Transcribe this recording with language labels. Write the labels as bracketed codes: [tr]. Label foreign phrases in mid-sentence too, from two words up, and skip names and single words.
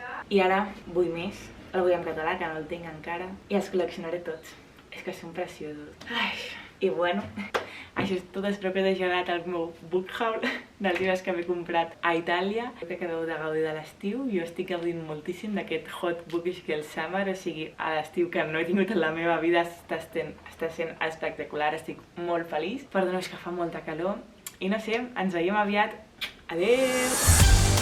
[ca] I ara vull més. El vull en català, que no el tinc encara, i els col·leccionaré tots. És que són preciosos. Ai. I bueno, això és tot. Espero que us hagi agradat el meu [en] book haul [ca] dels llibres que m'he comprat a Itàlia. Crec que acabeu de gaudir de l'estiu. Jo estic gaudint moltíssim d'aquest [en] hot bookish girl summer, [ca] o sigui, a l'estiu que no he tingut en la meva vida està sent espectacular. Estic molt feliç. Perdoneu, és que fa molta calor. I no sé, ens veiem aviat. Adéu!